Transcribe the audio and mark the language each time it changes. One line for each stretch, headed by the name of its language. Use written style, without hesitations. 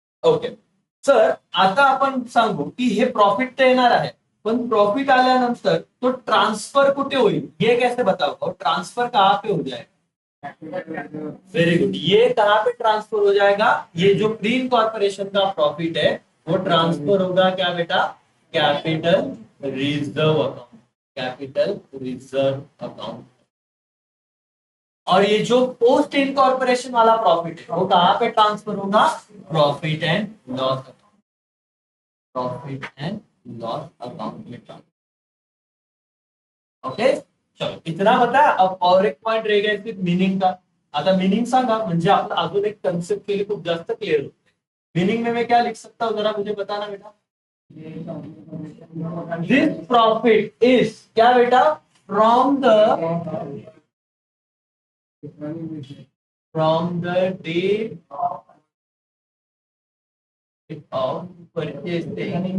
Marathi: Okay sir, आता आपण सांगू की हे प्रॉफिट तर येणार आहे, पण प्रॉफिट आल्यानंतर तो ट्रांसफर कुठे होईल,
Hindi: ये कैसे बताओ, ट्रांसफर कहाँ पे हो जाएगा? वेरी गुड, ये कहाँ पे ट्रांसफर हो जाएगा? ये जो प्री इनकॉर्पोरेशन का प्रॉफिट है वो ट्रांसफर होगा क्या बेटा, capital reserve account, capital reserve account. और ये जो पोस्ट इनकॉर्पोरेशन वाला प्रॉफिट है वो कहाँ पे ट्रांसफर होगा? Profit and loss account, profit and loss account में ट्रांसफर। ओके चलो, इतना बता। अब और एक पॉइंट रह गया सिर्फ मीनिंग का।
Marathi: आता मीनिंग सांगा, म्हणजे आपला अजून एक कन्सेप्ट के लिए खूप जास्त क्लियर होते.
Hindi: मीनिंग में मैं क्या लिख सकता हूँ, जरा मुझे बताना बेटा.
English: this profit is
Hindi: क्या बेटा,
English: from the date of purchasing, from the date